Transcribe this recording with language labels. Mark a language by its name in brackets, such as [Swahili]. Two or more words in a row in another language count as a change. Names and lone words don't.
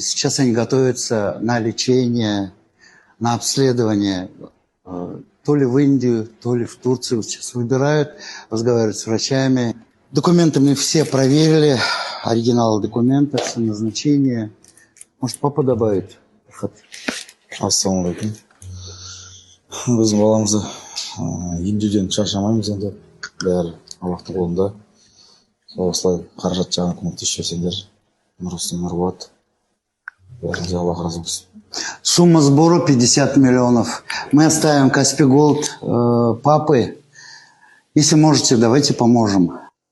[Russian] Сейчас они готовятся на лечение, на обследование, то ли в Индию, то ли в Турцию. Сейчас выбирают, разговаривают с врачами. Документы мы все проверили, оригиналы документов, все назначения. Может, папа добавит? [Kazakh] Ассалаумағалейкум. Біз баламызды емдеуден шаршамаймыз енді. Бәрі Аллахтың қолында. Осылай қаражат жағынан көмектесіп жүрсеңдер, нұрыстың нұры болады. Бәріңізге Аллах разы болсын. [Russian] Сумма сбора 50 миллионов. Мы оставим Каспий Голд папы. Если можете, давайте поможем.